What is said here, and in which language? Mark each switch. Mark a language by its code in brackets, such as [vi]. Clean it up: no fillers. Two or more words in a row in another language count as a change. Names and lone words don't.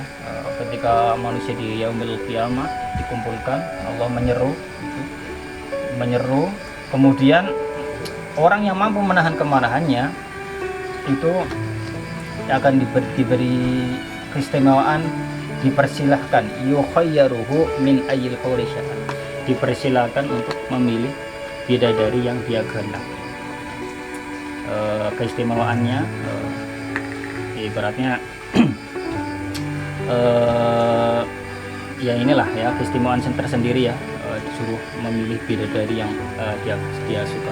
[id] Ketika manusia di yaumil kiamat dikumpulkan, Allah menyeru gitu. Menyeru, kemudian orang yang mampu menahan kemarahannya itu akan diberi keistimewaan, dipersilahkan [ar] يخيره من أي القول شاء, [id] dipersilahkan untuk memilih bidadari yang dia kehendaki. Keistimewaannya ibaratnya ya inilah ya, keistimewaan tersendiri ya, disuruh memilih bidadari yang dia suka.